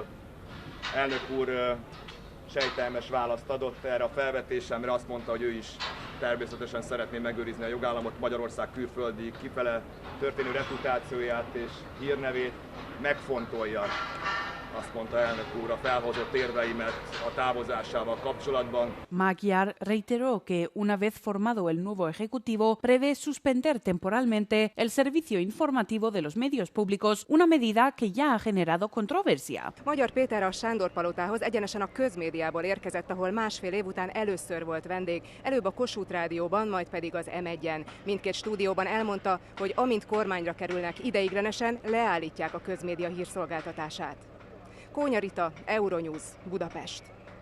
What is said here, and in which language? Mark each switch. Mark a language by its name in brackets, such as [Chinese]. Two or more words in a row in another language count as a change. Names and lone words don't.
[Hungarian] Elnök úr sejtelmes választ adott erre a felvetésemre, azt mondta, hogy ő is természetesen szeretné megőrizni a jogállamot, Magyarország külföldi kifele történő reputációját és hírnevét, megfontolja, azt mondta elnök úr, a felhozott érveimet a távozásával kapcsolatban. [Spanish] Magyar reiteró que una vez formado el nuevo ejecutivo prevé suspender temporalmente el servicio informativo de los medios públicos, una medida que ya ha generado controversia. [Hungarian] Magyar Péter a Sándor-palotához egyenesen a közmédiából érkezett, ahol másfél év után először volt vendég, előbb a Kossuth Rádióban, majd pedig az M1-en. Mindkét stúdióban elmondta, hogy amint kormányra kerülnek, ideiglenesen leállítják a közmédia hírszolgáltatását. Kónya Rita, Euronews, Budapest.